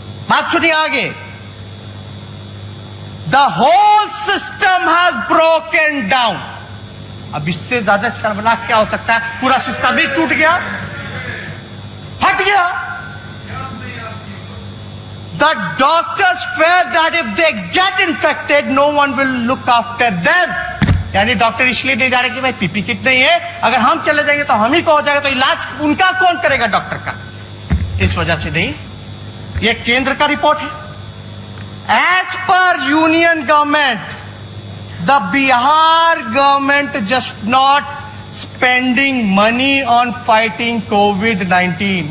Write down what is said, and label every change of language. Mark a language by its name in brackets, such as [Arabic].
[Hindi] बात सुनिए आगे, [English] The whole system has broken down. [Hindi] अब इससे ज्यादा शर्मनाक क्या हो सकता है? पूरा सिस्टम ही टूट गया, फट गया। [English] The doctors fear that if they get infected, no one will look after them। [Hindi] यानी डॉक्टर इसलिए नहीं जा रहे कि भाई पीपी किट नहीं है, अगर हम चले जाएंगे तो हम ही को हो जाएगा, तो इलाज उनका कौन करेगा डॉक्टर का? इस वजह से नहीं। ये केंद्र का रिपोर्ट है। [English] As per union government, the Bihar government just not spending money on fighting covid.